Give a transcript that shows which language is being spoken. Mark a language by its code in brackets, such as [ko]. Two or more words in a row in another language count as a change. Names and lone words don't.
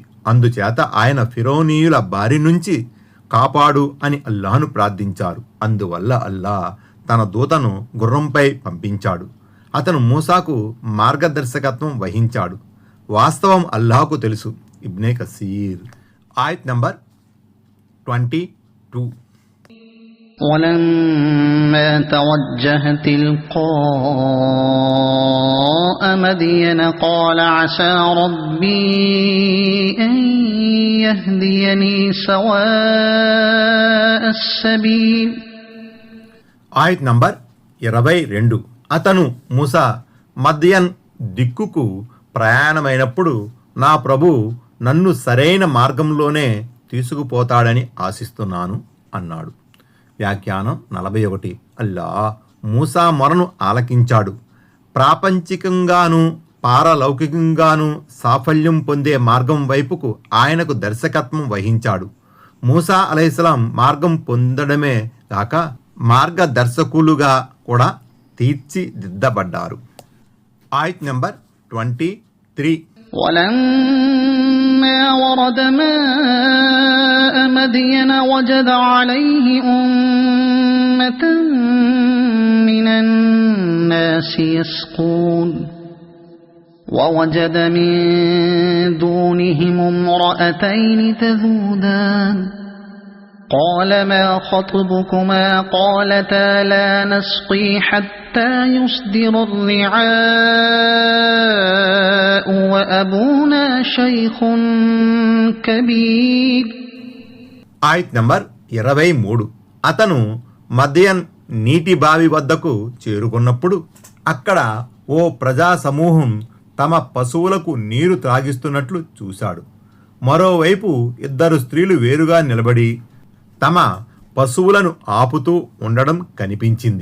[te] అందుచేత ఆయన ఫిరౌనీయుల బారి నుంచి కాపాడు అని అల్లాహ్ను ప్రార్థించారు. అందువల్ల అల్లాహ్ తన దూతను గుర్రంపై పంపించాడు. అతను మూసాకు మార్గదర్శకత్వం వహించాడు. వాస్తవం అల్లాహ్కు తెలుసు. ఇబ్నే కసీర్. ఆయత్ నంబర్ 22. [ar] ولما توجه تلقاء مدين قال عسى ربي أن يهديني سواء السبيل. [te] ఆయత్ నంబర్ 22. అతను మూసా మద్యన్ దిక్కుకు ప్రయాణమైనప్పుడు నా ప్రభు నన్ను సరైన మార్గంలోనే తీసుకుపోతాడని ఆశిస్తున్నాను అన్నాడు. వ్యాఖ్యానం 41. అల్లా మూసా మొరను ఆలకించాడు. ప్రాపంచికంగాను పారలౌకికంగాను సాఫల్యం పొందే మార్గం వైపుకు ఆయనకు దర్శకత్వం వహించాడు. మూసా అలైహిస్సలాం మార్గం పొందడమే కాక మార్గదర్శకులుగా కూడా తీర్చిదిద్దబడ్డారు. ఆయత్ నెంబర్ 23. [ar] ولما ورد ماء مدين وجد عليه أمة من الناس يسقون ووجد من دونهم امرأتين تذودان قال ما خطبكما قالتا لا نسقي حتى يصدر الرعاء وأبونا شيخ كبير. [te] ఆయత్ నంబర్ 23. అతను మద్యన్ నీటి బావి వద్దకు చేరుకున్నప్పుడు అక్కడ ఓ ప్రజా సమూహం తమ పశువులకు నీరు త్రాగిస్తున్నట్లు చూశాడు. మరోవైపు 2 స్త్రీలు వేరుగా నిలబడి తమ పశువులను ఆపుతూ ఉండడం కనిపించింది.